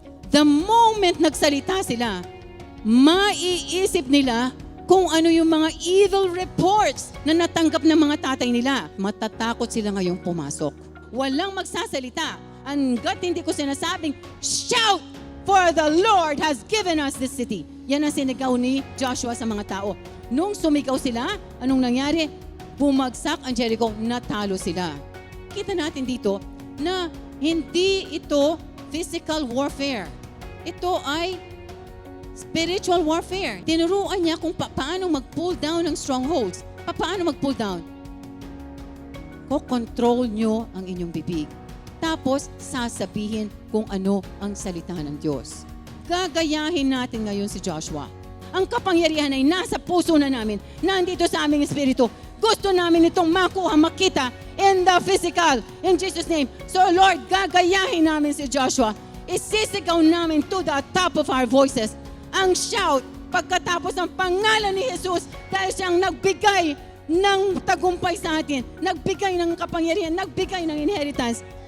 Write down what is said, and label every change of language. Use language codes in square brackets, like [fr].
[en] The moment [tl] nagsalita sila, maiisip nila kung ano yung mga evil reports na natanggap ng mga tatay nila. Matatakot sila ngayong pumasok. Walang magsasalita. Hanggat hindi ko sinasabing, [en] shout, for the Lord has given us this city. [tl] Yan ang sinigaw ni Joshua sa mga tao. Nung sumigaw sila, anong nangyari? Bumagsak ang Jericho, natalo sila. Kita natin dito na hindi ito physical warfare. Ito ay spiritual warfare. Tinuruan niya kung paano mag-pull down ng strongholds. Paano mag-pull down? Ko-control nyo ang inyong bibig. Tapos, sasabihin kung ano ang salita ng Diyos. Gagayahin natin ngayon si Joshua. Ang kapangyarihan ay nasa puso na namin, nandito sa aming espiritu. Gusto namin itong makuha, makita [en] in the physical, in Jesus' name. [tl] So Lord, gagayahin namin si Joshua. Isisigaw namin [en] to the top of our voices. [tl] Ang shout, pagkatapos ng pangalan ni Jesus, dahil siyang nagbigay ng tagumpay sa atin, nagbigay ng kapangyarihan, nagbigay ng inheritance.